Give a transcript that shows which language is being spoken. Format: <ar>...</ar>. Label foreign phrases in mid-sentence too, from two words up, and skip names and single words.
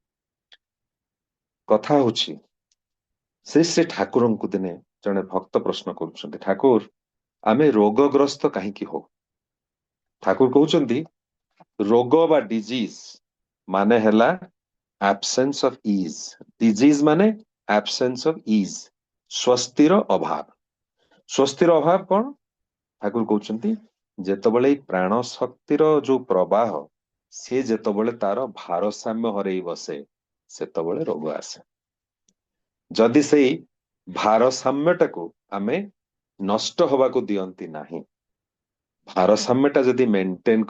<or>କଥା ହଉଛି ଶ୍ରୀ ଠାକୁରଙ୍କୁ ଦିନେ ଜଣେ ଭକ୍ତ ପ୍ରଶ୍ନ କରୁଛନ୍ତି, ଠାକୁର ଆମେ ରୋଗଗ୍ରସ୍ତ କାହିଁକି ହଉ? ଠାକୁର କହୁଛନ୍ତି ରୋଗ ବା ଡିଜିଜ ମାନେ ହେଲା</or> <en>absence of ease, disease</en> <or>ମାନେ</or> <en>absence of ease,</en> <or>ସ୍ୱସ୍ତିର ଅଭାବ। ସ୍ୱସ୍ତିର ଅଭାବ କଣ? ଠାକୁର କହୁଛନ୍ତି ଯେତେବେଳେ ଏଇ ପ୍ରାଣ ଶକ୍ତିର ଯୋଉ ପ୍ରବାହ ସିଏ ଯେତେବେଳେ ତାର ଭାରସାମ୍ୟ ହରେଇ ବସେ ସେତେବେଳେ ରୋଗ ଆସେ। ଯଦି ସେଇ ଭାରସାମ୍ୟଟାକୁ ଆମେ ନଷ୍ଟ ହବାକୁ ଦିଅନ୍ତି ନାହିଁ, ଭାରସାମ୍ୟଟା ଯଦି ମେଣ୍ଟେନ</or>